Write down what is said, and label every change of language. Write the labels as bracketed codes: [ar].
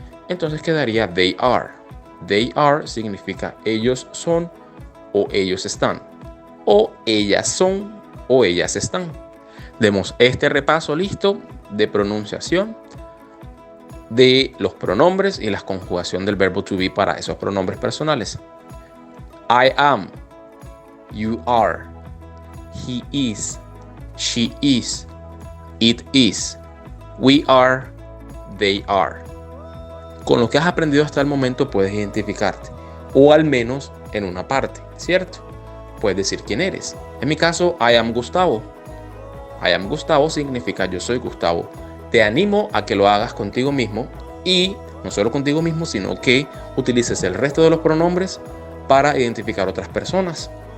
[es] Entonces quedaría [en] they are. They are [es] significa ellos son o ellos están, o ellas son o ellas están. Demos este repaso listo de pronunciación de los pronombres y la conjugación del verbo to be para esos pronombres personales. [en] I am, you are, he is, she is, it is, we are, they are. [es] Con lo que has aprendido hasta el momento puedes identificarte, o al menos en una parte, ¿cierto? Puedes decir quién eres. En mi caso, [en] I am Gustavo. I am Gustavo [es] significa yo soy Gustavo. Te animo a que lo hagas contigo mismo y no solo contigo mismo, sino que utilices el resto de los pronombres para identificar otras personas.